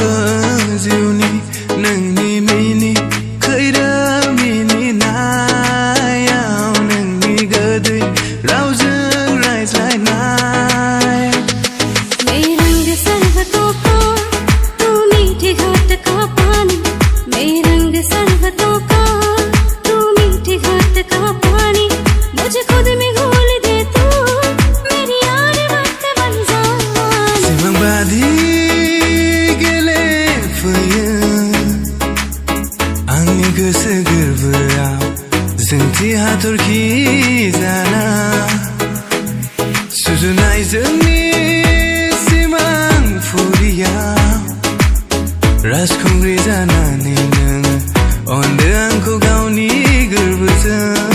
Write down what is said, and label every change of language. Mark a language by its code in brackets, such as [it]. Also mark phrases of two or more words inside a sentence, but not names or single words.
[brx] जिउनि नोंनि मिनि खैरो मिनिनायाव नोंनि गोदै रावजों रायज्लायनाय [hi] मेरे रंग सर्वतों का तू मीठे घाट का पानी मेरे रंग सर्वतों का तू मीठे घाट का पानी मुझे खुद में घोल दे तू [brx] आंनि गोसो गोरबोआव जोंथि हाथरखि जाना सुजुनाय जोंनि सिमां फुरियाव राजखुंग्रि जानानै नोङो अनदो आंखौ गावनि गोरबोजों